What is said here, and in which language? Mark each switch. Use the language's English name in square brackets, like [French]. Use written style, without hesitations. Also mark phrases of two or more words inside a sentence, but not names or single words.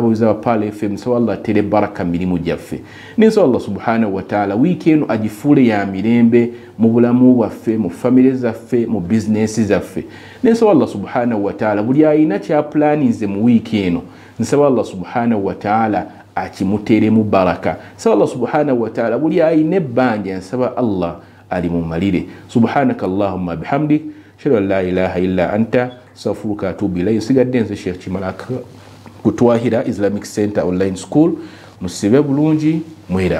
[Ganda] abawiza ba Pal FM nsaba Allah atere baraka mirimu gyaffe nensaba Allah [Arabic] سبحانه وتعالى [Ganda] wiiki eno agifuule ya mirembe mu bulamu bwaffe mu famire zaffe mu bizinesi zaffe nensaba Allah [Arabic] سبحانه وتعالى [Ganda] buli ayina kyaplaninze mu wiiki eno nsaba Allah [Arabic] سبحانه وتعالى [Ganda] akimuteeremu baraka nsaba Allah [Arabic] سبحانه وتعالى [Ganda] buli ayina ebbanja nsaba Allah alimumalire. [Arabic] سبحانك اللهم بحمدك أشهد أن لا إله إلا أنت أستغفرك وأتوب إليك. [Ganda] Nsigadde nze Sheikh Kimalaka ku Twahira Islamic Center Online School. Musibe bulungi mwera.